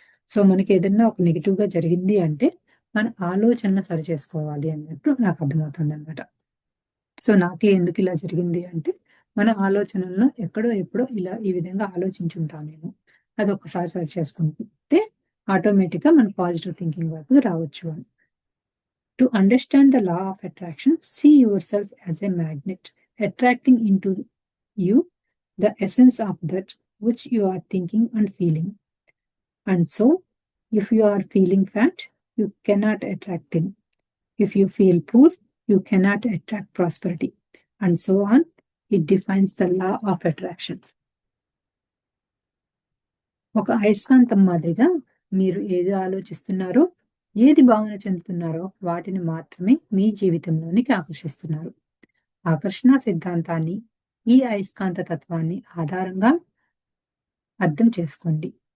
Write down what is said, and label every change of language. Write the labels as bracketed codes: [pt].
[te] So మనకి ఏదన్నా ఒక నెగిటివ్గా జరిగింది అంటే మన ఆలోచనను సరి చేసుకోవాలి అన్నట్టు నాకు అర్థమవుతుంది అనమాట. సో నాకే ఎందుకు ఇలా జరిగింది అంటే మన ఆలోచనలను ఎక్కడో ఎప్పుడో ఇలా ఈ విధంగా ఆలోచించుంటామేమో, అది ఒక్కసారి సరి చేసుకుంటే ఆటోమేటిక్గా మన పాజిటివ్ థింకింగ్ వైపుకి రావచ్చు అని. [en] To understand the law of attraction, see yourself as a magnet, attracting into you the essence of that which you are thinking and feeling. And so, if you are feeling fat, you cannot attract thin. If you feel poor, you cannot attract prosperity. And so on. It defines the law of attraction. [te] ఒక అయస్కాంతం మాదిరిగా మీరు ఏది ఆలోచిస్తున్నారో, ఏది భావన చెందుతున్నారో వాటిని మాత్రమే మీ జీవితంలోనికి ఆకర్షిస్తున్నారు. ఆకర్షణ సిద్ధాంతాన్ని, ఈ అయస్కాంత తత్వాన్ని ఆధారంగా అర్థం చేసుకోండి.